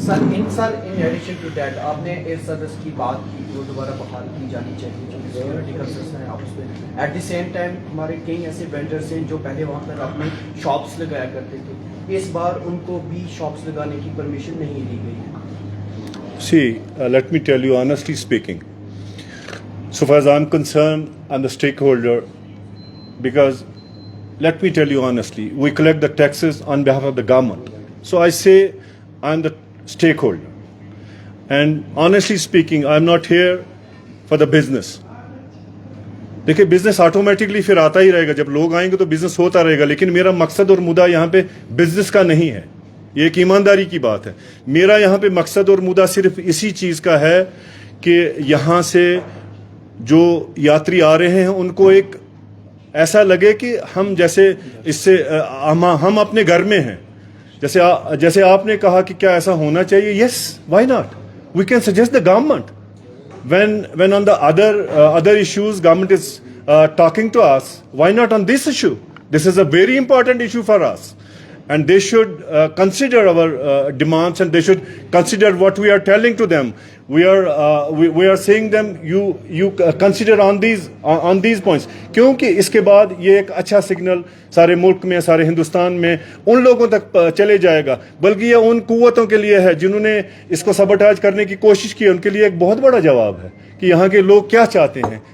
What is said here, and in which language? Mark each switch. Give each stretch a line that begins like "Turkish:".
Hindi: Sir,
English: in addition to that
Hindi: आपने air service की बात की, वो दोबारा बहाल की जानी चाहिए, जो सिक्योरिटी कंसर्न है आपस में.
English: at the same time
Hindi: हमारे कई ऐसे वेंडर्स हैं जो पहले वहाँ पर अपनी शॉप्स लगाया करते थे, इस बार उनको भी शॉप्स लगाने की परमिशन नहीं दी गई है.
English: See, let me tell you honestly speaking, so far as I'm concerned, I'm the stakeholder, because let me tell you honestly, we collect the taxes on behalf of the government. So I say I'm the stakeholder. And honestly speaking, I'm not here for the business.
Hindi: देखिए, business automatically फिर आता ही रहेगा, जब लोग आएंगे तो business होता रहेगा. लेकिन मेरा मकसद और मुद्दा यहाँ पे बिजनेस का नहीं है, ये एक ईमानदारी की बात है. मेरा यहाँ पे मकसद और मुद्दा सिर्फ इसी चीज़ का है कि यहाँ से जो यात्री आ रहे हैं उनको एक ऐसा लगे कि हम जैसे इससे हम अपने घर में हैं. जैसे आपने कहा कि क्या ऐसा होना चाहिए?
English: Yes, why not? We can suggest the government when on the other issues government is talking to us, why not on this issue? This is a very important issue for us, and they should consider our demands, and they should consider what we are telling to them. We are saying them you consider on these points,
Hindi: क्योंकि इसके बाद ये एक अच्छा signal सारे मुल्क में, सारे हिंदुस्तान में उन लोगों तक चले जाएगा. बल्कि ये उन कुव्वतों के लिए है जिन्होंने इसको सबटाज करने की कोशिश की, उनके लिए एक बहुत बड़ा जवाब है कि यहाँ के लोग क्या चाहते हैं.